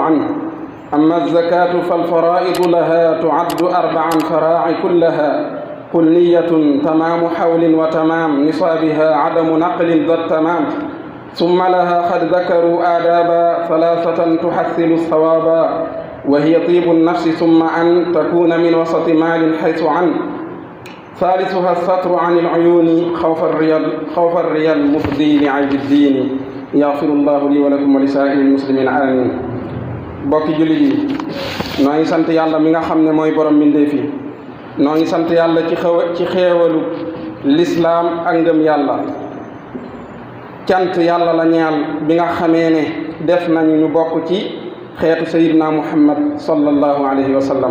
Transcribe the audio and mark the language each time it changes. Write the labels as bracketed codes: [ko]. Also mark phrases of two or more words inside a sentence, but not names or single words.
[ar] عنه: أما الزكاة فالفرائض لها تعد 4 فراع كلها، قل نية تمام حول وتمام نصابها عدم نقل ذا التمام، ثم لها قد ذكروا آدابا 3 تحثل الثوابا، وهي طيب النفس ثم أن تكون من وسط مال حيث عن، ثالثها الستر عن العيون خوف الرياء المفضي لعيب الدين. يغفر الله لي ولكم ولسائر المسلمين آمين. [wo] bokki jullit yi, noo ngi sant yàlla mi nga xam ne mooy borom mbindeef yi. noo ngi sant yàlla ci xéewalu lislaam ak ngëm yàlla. cant yàlla la ñeel bi nga xamee ne def nañu ñu bokk ci xeetu sayidna muhammad [ar] صلى الله عليه وسلم.